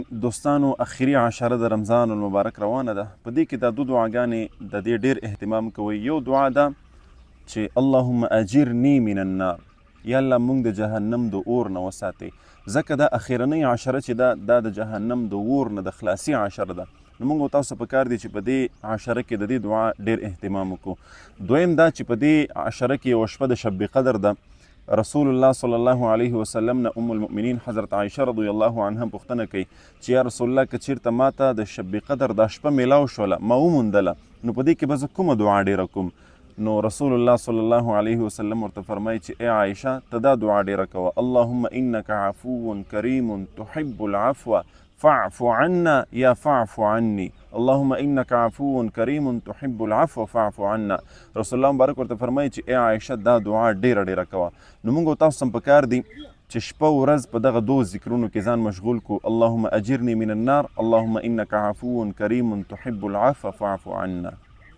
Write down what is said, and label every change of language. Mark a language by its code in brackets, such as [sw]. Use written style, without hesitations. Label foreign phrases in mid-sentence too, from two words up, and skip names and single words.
[ps] دوستانو اخري عشره د رمضان المبارک روانه ده. په دې کې دا دو دعاګانې د دې ډېر اهتمام کوي. یو دعا ده چې [ar] اللهم اجرني من النار، [ps] یا الله موږ د جهنم د اور نه وساتئ. ځکه دا اخرنۍ عشره چې دا د جهنم د اور نه د خلاصي عشره ده. نو موږ تاسو په کار دی چې په دې عشره کې د دې دعا ډېر اهتمام وکړو. دویم دا چې په دې عشره کې یوه شپه د شب قدر ده. رسول الله [ar] صلی الله علیه وسلم [ps] نه ام المؤمنین حضرت عایشه [ar] رضی الله عنها [ps] پوښتنه کوي چې [ar] یا رسول الله [ps] که چیرته ماته د شب قدر دا شپه میلاو شوله، ما وموندله، نو په دې کې به زه کومه دعا ډیره کوم؟ نو رسول الله [ar] صلی الله علیه وسلم [ps] ورته فرمایي چې ای عایشه ته دا دعا ډیره کوه، [ar] اللهم انک عفو کریم تحب العفو فاعف عنا یا فاعف عني، اللهم انك عفو کریم تحب العفو فاعف عنا. [ps] رسول الله مبارک ورته فرمایي چې ای عایشه دا دعا ډیره ډیره کوه. نو موږ تاسو هم په کار دی چې شپه ورځ په دغه دوه ذکرونو کې ځان مشغول کو. [ar] اللهم اجرني من النار، اللهم انك عفو کریم تحب العفو فاعف عنا.